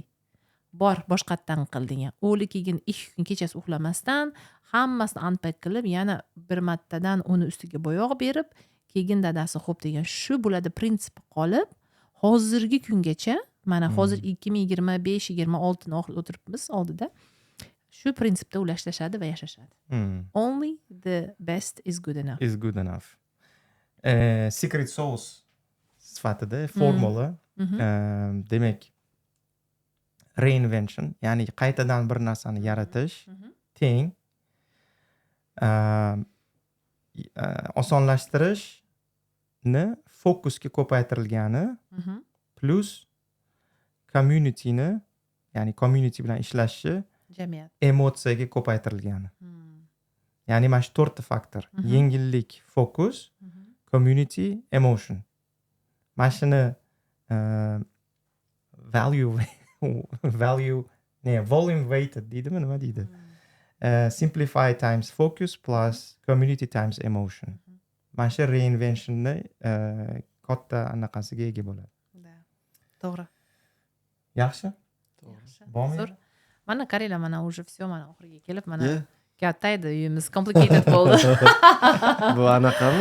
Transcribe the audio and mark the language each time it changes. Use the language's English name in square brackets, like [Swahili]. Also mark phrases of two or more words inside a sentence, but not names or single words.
[Uzbek] Bor, boshqatdan qil degan. O'g'li keyin 2 kun kechasi uxlamasdan hammasini unpack qilib, yana bir martadan uni ustiga bo'yoq berib, keyin dadasi xo'p degan. Shu bo'ladi prinsip qolib, hozirgi kungacha, mana hozir 2025-26 ni o'tiribmiz oldida. Shu prinsipda ulashlashadi va yashashadi. [English] Only the best is good enough. Is good enough. Secret sauce [Uzbek] sifatida formula, demak, reinvention, ya'ni qaytadan bir narsani yaratish, teng, osonlashtirishni fokusga ko'paytirilgani, plus communityni, ya'ni community bilan ishlashni jamiyat emotsiyaga ko'paytirilgani. Ya'ni mana shu 4 ta faktor: yengillik, fokus, [English] community, emotion. [Uzbek] Mana shuni [English] volume weighted [Uzbek] deydimi, nima deydi? [English] Simplify times focus plus community times emotion. [Uzbek] Mana shu reinventionni katta anaqasiga ega bo'ladi. To'g'ri. Yaxshi? Bormi? Mana qaranglar, mana [Russian] уже все, [Uzbek] mana oxiriga kelib, mana katta edi, uyimiz complicated bo'ldi. Bu anaqami?